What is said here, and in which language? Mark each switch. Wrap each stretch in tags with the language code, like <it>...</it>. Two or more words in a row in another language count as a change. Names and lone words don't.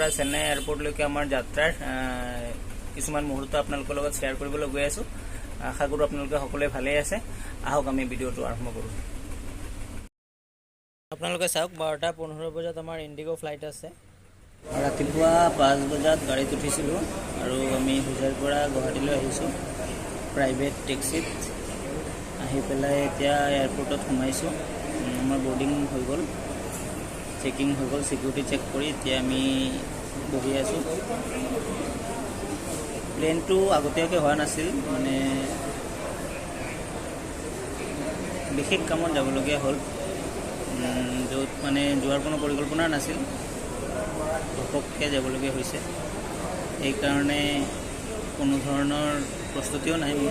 <as>চেন্নাই এয়াৰপৰ্টলৈকে আমাৰ যাত্ৰাৰ কিছুমান মুহূৰ্ত আপোনালোকৰ লগত শ্বেয়াৰ কৰিবলৈ গৈ আছো আশা কৰোঁ আপোনালোকে সকলোৱে ভালেই আছে আহক আমি ভিডিঅ'টো আৰম্ভ কৰোঁ আপোনালোকে চাওক 12:15 বজাত আমাৰ ইণ্ডিগো ফ্লাইট আছে ৰাতিপুৱা 5 বজাত গাড়ীত উঠিছিলোঁ আৰু আমি হোজাইৰ পৰা গুৱাহাটীলৈ আহিছোঁ প্ৰাইভেট টেক্সীত আহি পেলাই এতিয়া এয়াৰপোৰ্টত সোমাইছো আমাৰ বৰ্ডিং হৈ গল চেকিং হৈ গল সিকিউৰিটি চেক কৰি এতিয়া আমি বহি আছো প্লেনটো আগতীয়াকে হোৱা নাছিল মানে বিশেষ কামত যাবলগীয়া হ'ল য'ত মানে যোৱাৰ কোনো পৰিকল্পনা নাছিল ঘপককৈ যাবলগীয়া হৈছে এই কাৰণে কোনো ধৰণৰ প্ৰস্তুতিও নাই</as>